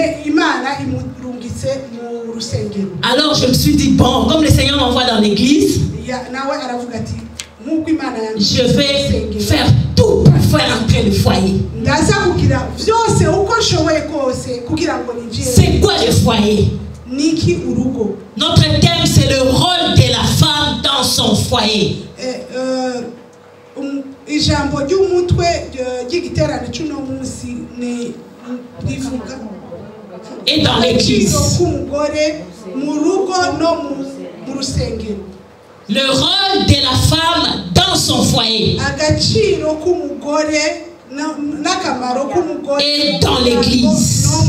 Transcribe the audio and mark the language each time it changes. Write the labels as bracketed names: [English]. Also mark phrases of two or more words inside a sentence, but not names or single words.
[French] Alors je me suis dit, bon, comme le Seigneur m'envoie dans l'église, je vais faire tout pour faire entrer le foyer. C'est quoi le foyer? Notre thème, c'est le rôle de la femme dans son foyer. [Rundi] Ijambo ry'umutwe ry'igiterane cy'uno munsi ni rivuga [French] et dans l'église. Le rôle de la femme dans son foyer et dans l'église.